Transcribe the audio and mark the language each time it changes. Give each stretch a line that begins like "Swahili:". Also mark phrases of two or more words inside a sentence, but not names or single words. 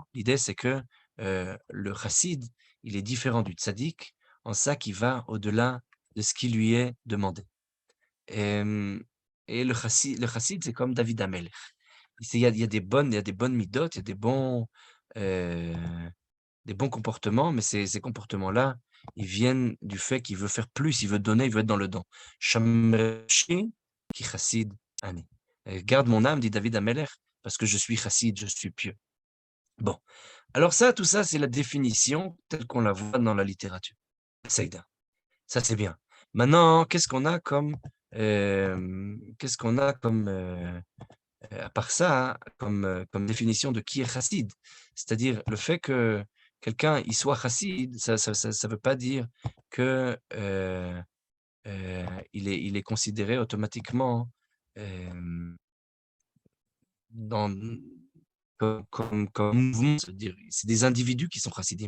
French: L'idée, c'est que le chassid, il est différent du tzaddik, en ça qu'il va au-delà de ce qui lui est demandé. Et le chassid, c'est comme David Amelech. Il y a des bonnes midot, il y a des bons comportements, mais ces comportements-là, ils viennent du fait qu'il veut faire plus, il veut donner, il veut être dans le don.
Hebrew: Shamreshi ki chassid ani.
French: Garde mon âme, dit David Amelech, parce que je suis chassid, je suis pieux. Bon, alors tout ça, c'est la définition telle qu'on la voit dans la littérature. Seïda. Ça, c'est bien. Maintenant, qu'est-ce qu'on a comme à part ça, comme définition de qui est chassid, c'est-à-dire le fait que quelqu'un il soit chassid, ça veut pas dire que il est considéré automatiquement dans comme mouvement, c'est-à-dire c'est des individus qui sont chassidim.